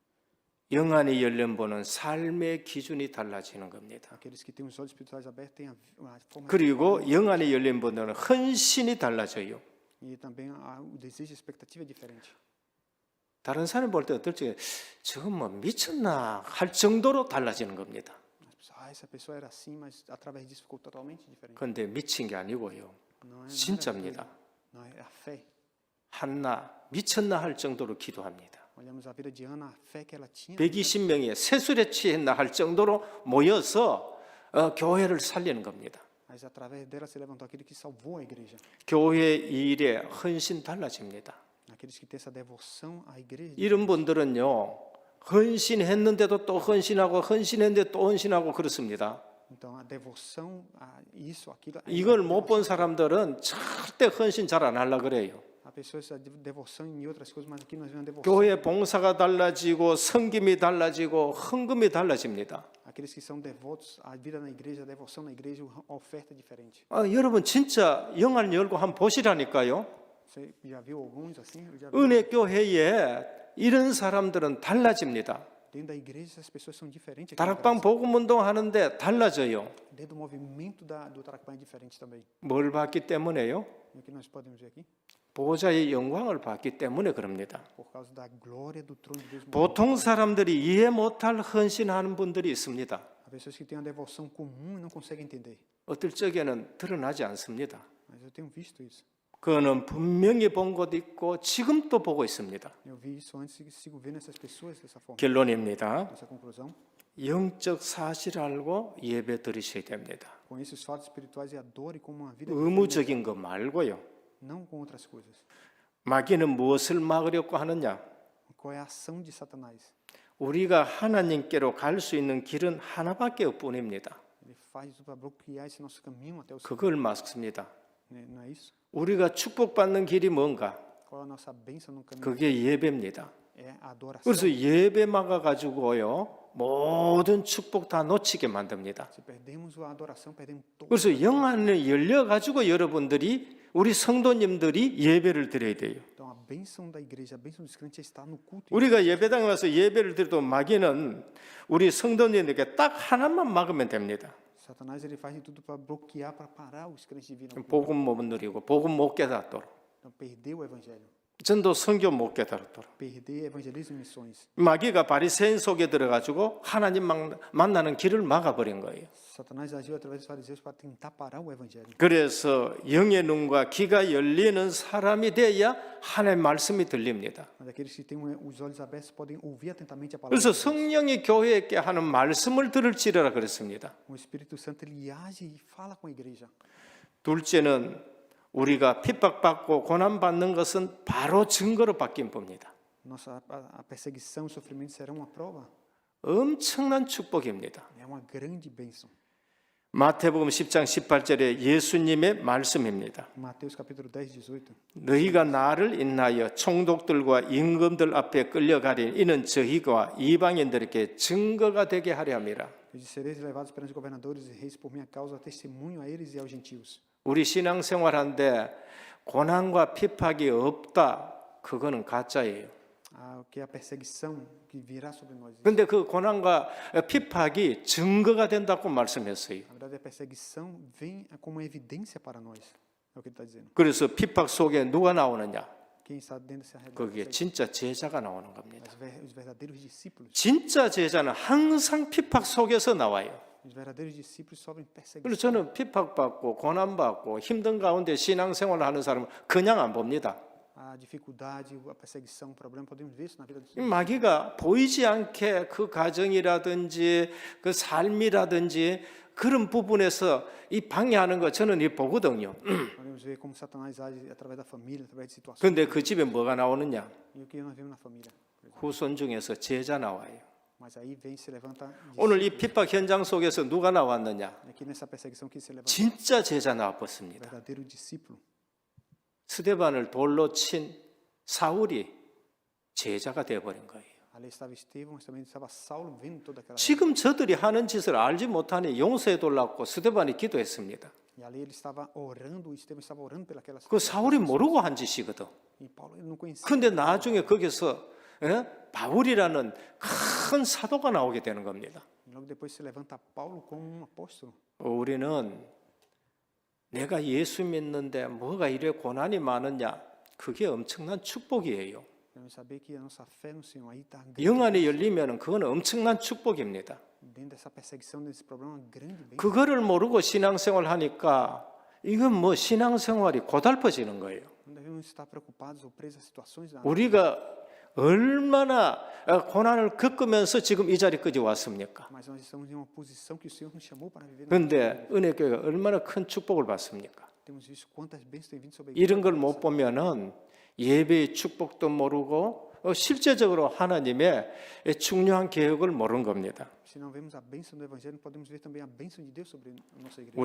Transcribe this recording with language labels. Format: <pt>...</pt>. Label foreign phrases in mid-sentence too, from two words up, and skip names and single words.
<ko>영안이 열린 분은 삶의 기준이 달라지는 겁니다.</ko> <pt>Aqueles que têm os olhos espirituais abertos têm a forma</pt> <ko>그리고 영안이 열린 분들은 헌신이 달라져요.</ko> <pt>e também o desejo e a expectativa é diferente.</pt> <ko>다른 사람 볼 때 어떨지 저건 뭐 미쳤나 할 정도로 달라지는 겁니다.</ko> <pt>As pessoas, essa pessoa era assim, mas através disso ficou totalmente diferente.</pt> <ko>그런데 미친 게 아니고요.</ko> <pt>Não é</pt> <ko>진짜입니다.</ko> <pt>não é a fé.</pt> <ko>한나 미쳤나 할 정도로 기도합니다.</ko> <pt>Olhamos a vida de Ana, a fé que ela tinha.</pt> <ko>120명이 세술에 취했나 할 정도로 모여서 교회를 살리는 겁니다.</ko> <pt>Mas através dela se levantou aquele que salvou a igreja.</pt> <ko>교회 일에 헌신 달라집니다.</ko> <pt>Aqueles que têm essa devoção à igreja.</pt> <ko>이런 분들은요, 헌신했는데도 또 헌신하고 헌신했는데 또 헌신하고 그렇습니다.</ko> <pt>Então a devoção a isso, aquilo.</pt> <ko>이걸 못 본 사람들은 절대 헌신 잘 안 하려고 그래요.</ko> <pt>A pessoa essa devoção em outras coisas, mas aqui nós vemos a devoção.</pt> <ko>교회 봉사가 달라지고 성김이 달라지고 헌금이 달라집니다.</ko> <pt>Aqueles que são devotos, a vida na igreja, a devoção na igreja, a oferta é diferente.</pt> <ko>여러분 진짜 영안 열고 한번 보시라니까요.</ko> <pt>Você já viu alguns assim? Eu já vi.</pt> <ko>은혜 교회에 이런 사람들은 달라집니다.</ko> <pt>Dentro da igreja, essas pessoas são diferentes. Aqui no 다락방 Brasil.</pt> <ko>복음 운동하는데 달라져요.</ko> <pt>Dentro do movimento do Tarakpan é diferente também.</pt> <ko>뭘 봤기 때문에요?</ko> <pt>E o que nós podemos ver aqui?</pt> <ko>보호자의 영광을 봤기 때문에 그럽니다.</ko> <pt>Por causa da glória do trono de Deus.</pt> <ko>보통 사람들이 이해 못할 헌신하는 분들이 있습니다.</ko> <pt>Há pessoas que têm a devoção comum e não conseguem entender.</pt> <ko>어떨 적에는 드러나지 않습니다.</ko> <pt>Mas eu tenho visto isso.</pt> <ko>그거는 분명히 본 것도 있고 지금도 보고 있습니다.</ko> <pt>Eu vi isso antes e sigo vendo essas pessoas dessa forma.</pt> <ko>결론입니다.</ko> <pt>Essa conclusão.</pt> <ko>영적 사실 알고 예배 드리셔야 됩니다.</ko> <pt>Conheça os fatos espirituais e adore como uma vida</pt> <ko>의무적인 거 말고요.</ko> <pt>não com outras coisas.</pt> <ko>마귀는 무엇을 막으려고 하느냐?</ko> <pt>Qual é a ação de Satanás?</pt> <ko>우리가 하나님께로 갈 수 있는 길은 하나밖에 없뿐입니다.</ko> <pt>Ele faz tudo para bloquear esse nosso caminho até o Senhor.</pt> <ko>그걸 막습니다.</ko> <pt>Não é isso?</pt> <ko>우리가 축복받는 길이 뭔가?</ko> <pt>Qual é a nossa bênção no caminho?</pt> <ko>그게 예배입니다.</ko> <pt>É a adoração.</pt> <ko>그래서 예배 막아가지고요 모든 축복 다 놓치게 만듭니다.</ko> <pt>Se perdemos a adoração, perdemos todo.</pt> <ko>그래서 영안을 열려가지고 여러분들이 우리 성도님들이 예배를 드려야 돼요.</ko> <pt>Então a bênção da igreja, a bênção dos crentes é estar no culto.</pt> <ko>우리가 예배당에 와서 예배를 드려도 마귀는 우리 성도님에게 딱 하나만 막으면 됩니다.</ko> <pt>Satanás ele faz de tudo para bloquear, para parar os crentes de vir no culto.</pt> <ko>복음 못 누리고 복음 못 깨닫도록</ko> <pt>Então perder o evangelho,</pt> <ko>전도 선교 못 깨닫도록</ko> <pt>perder evangelismo e missões.</pt> <ko>마귀가 바리새인 속에 들어가지고 하나님 만나는 길을 막아버린 거예요.</ko> <pt>Satanás agiu através dos fariseus para tentar parar o evangelho.</pt> <ko>그래서 영의 눈과 귀가 열리는 사람이 돼야 하나님의 말씀이 들립니다.</ko> <pt>Mas aqueles que têm os olhos abertos podem ouvir atentamente a palavra.</pt> <ko>그래서</ko> <pt>de Deus.</pt> <ko>성령이 교회에게 하는 말씀을 들을지라 그랬습니다.</ko> <pt>O Espírito Santo ele age e fala com a igreja.</pt> <ko>둘째는 우리가 핍박받고 고난받는 것은 바로 증거로 바뀐 겁니다.</ko> <pt>A perseguição e o sofrimento serão uma prova.</pt> <ko>엄청난 축복입니다.</ko> <pt>É uma grande bênção.</pt> <ko>마태복음 10장 18절에 예수님의 말씀입니다.</ko> <pt>Mateus capítulo 10, 18.</pt> <ko>너희가 나를 인하여 총독들과 임금들 앞에 끌려가리 이는 저희가 이방인들에게 증거가 되게 하려 함이라.</ko> <pt>E sereis levados perante governadores e reis por minha causa, testemunho a eles e aos gentios.</pt> <ko>우리 신앙생활한데 고난과 핍박이 없다. 그거는 가짜예요.</ko> <pt>Que é a perseguição que virá sobre nós.</pt> <ko>그런데 그 고난과 핍박이 증거가 된다고 말씀했어요.</ko> <pt>Na verdade, a perseguição vem como uma evidência para nós. É o que ele está dizendo.</pt> <ko>그래서 핍박 속에 누가 나오느냐?</ko> <pt>Quem está dentro dessa</pt> <ko>거기에</ko> <pt>realidade?</pt> <ko>진짜 제자가 나오는 겁니다.</ko> <pt>Os verdadeiros discípulos.</pt> <ko>진짜 제자는 항상 핍박 속에서 나와요.</ko> <pt>Os verdadeiros discípulos sofrem perseguição.</pt> <ko>그래서 저는 핍박받고 고난받고 힘든 가운데 신앙생활을 하는 사람은 그냥 안 봅니다.</ko> <pt>A dificuldade, a perseguição, o problema, podemos ver isso na vida dos</pt> <ko>마귀가 보이지 않게 그 가정이라든지 그 삶이라든지 그런 부분에서 이 방해하는 거 저는 이 보거든요.</ko> <pt>Podemos ver como Satanás age através da família, através de situações.</pt> <ko>그런데 그 집에 뭐가 나오느냐?</ko> <pt>E o que nós vemos na família?</pt> <ko>후손 중에서 제자 나와요.</ko> <pt>Mas aí vem se levanta.</pt> <ko>오늘 이 핍박 현장 속에서 누가 나왔느냐?</ko> <pt>Aqui nessa perseguição que se levanta.</pt> <ko>진짜 제자 나왔습니다.</ko> <pt>Verdadeiro discípulo.</pt> <ko>스데반을 돌로 친 사울이 제자가 되어버린 거예요.</ko> <pt>Ali estava Estevão, mas também estava Saulo vendo toda aquela.</pt> <ko>지금 저들이 하는 짓을 알지 못하니 용서해 달라고 스데반이 기도했습니다.</ko> <pt>E ali ele estava orando, Estevão estava orando pelaquela.</pt> <ko>그 사울이 모르고 한 짓이거든.</ko> <pt>E Paulo ele não conhecia.</pt> <ko>그런데 나중에 거기서 바울이라는 큰 사도가 나오게 되는 겁니다.</ko> <pt>E logo depois se levanta Paulo como um apóstolo.</pt> <ko>우리는 내가 예수 믿는데 뭐가 이래 고난이 많으냐? 그게 엄청난 축복이에요.</ko> <pt>Devemos saber que a nossa fé no Senhor aí está</pt> <ko>영 안이 열리면 그건 엄청난 축복입니다.</ko> <pt>dentro dessa perseguição, desse problema, uma grande bênção.</pt> <ko>그거를 모르고 신앙생활 하니까 이건 뭐 신앙생활이 고달퍼지는 거예요.</ko> <pt>Não devemos estar preocupados ou presos a situações da</pt> <ko>우리가 얼마나 고난을 겪으면서 지금 이 자리까지 왔습니까?</ko> <pt>mas nós estamos em uma posição que o Senhor nos chamou para viver.</pt> <ko>그런데 은혜교회가 얼마나 큰 축복을 받습니까?</ko> <pt>Temos visto quantas bênçãos têm vindo sobre a</pt> <ko>이런</ko> <pt>igreja.</pt> <ko>걸 못 보면은 예배의 축복도 모르고 실제적으로 하나님의 중요한 계획을 모르는 겁니다.</ko> <pt>Se não vemos a bênção do Evangelho, podemos ver também a bênção de Deus sobre a nossa igreja.</pt>